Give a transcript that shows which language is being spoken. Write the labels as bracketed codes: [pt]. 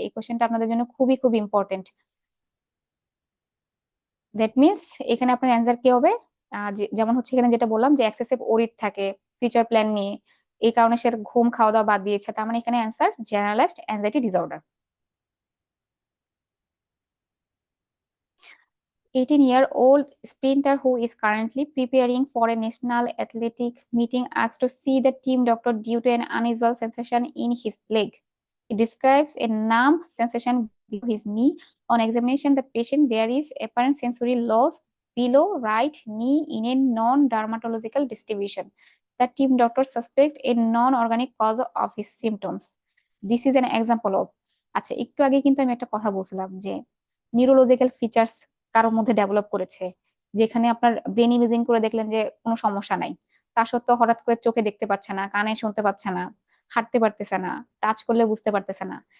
[bn] এই কোয়েশ্চেনটা আপনাদের জন্য খুবই খুব ইম্পর্টেন্ট। দ্যাট মিনস এখানে আপনার অ্যান্সার কি হবে? যেমন হচ্ছে এখানে যেটা বললাম যে এক্সেসিভ ওরিড থাকে ফিউচার প্ল্যান নিয়ে, এই কারণে সে ঘুম খাওয়া দাওয়া বাদ দিয়েছে, তার মানে এখানে answer generalised anxiety disorder. [en] 18-year-old sprinter who is currently preparing for a national athletic meeting asked to see the team doctor due to an unusual sensation in his leg. He describes a numb sensation below his knee. On examination, the patient there is apparent sensory loss below right knee in a non-dermatological distribution. The team doctor suspect a non-organic cause of his symptoms. This is an example of, [bn] আচ্ছা একটু আগে কিন্তু আমি একটা কথা বলছিলাম যে neurological features কারোর মধ্যে ডেভেলপ করেছে, যেখানে আপনার ব্রেন ইমেজিং করে দেখলেন যে কোনো সমস্যা নাই, তা সত্ত্বেও হঠাৎ করে চোখে দেখতে পাচ্ছে না, কানে শুনতে পাচ্ছে না, হাঁটতে পারতেছে না, টাচ করলে বুঝতে পারতেছে না।